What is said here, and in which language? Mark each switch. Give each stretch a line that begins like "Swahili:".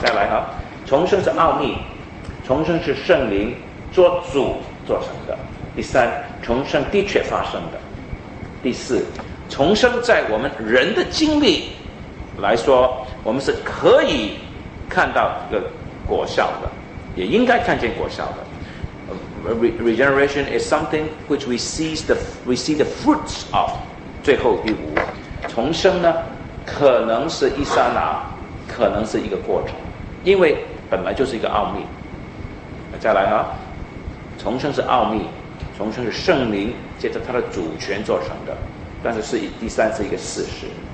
Chinese: 再来哈，重生是奥秘，重生是圣灵做主做成的。第三，重生的确发生的。第四，重生在我们人的经历来说，我们是可以看到这个果效的，也应该看见果效的。
English: Regeneration is something which we see the fruits of。
Chinese: 最后第五，重生呢，可能是一刹那，可能是一个过程，因为本来就是一个奥秘。再来啊，重生是奥秘，重生是圣灵借着他的主权做成的，但是第三是一个事实。